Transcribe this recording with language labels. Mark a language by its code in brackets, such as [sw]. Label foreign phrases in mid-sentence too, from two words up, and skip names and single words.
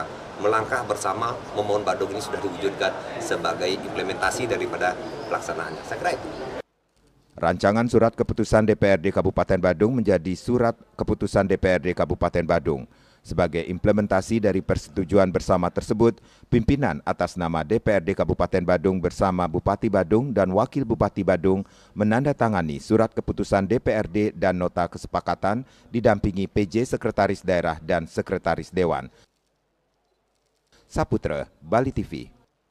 [id] Melangkah bersama memohon Badung ini sudah diwujudkan sebagai implementasi daripada pelaksanaannya. Saya kira itu. Rancangan surat keputusan DPRD Kabupaten Badung menjadi surat keputusan DPRD Kabupaten Badung. Sebagai implementasi dari persetujuan bersama tersebut, pimpinan atas nama DPRD Kabupaten Badung bersama Bupati Badung dan Wakil Bupati Badung menandatangani surat keputusan DPRD dan nota kesepakatan didampingi PJ Sekretaris Daerah dan Sekretaris Dewan. Saputra, Bali TV.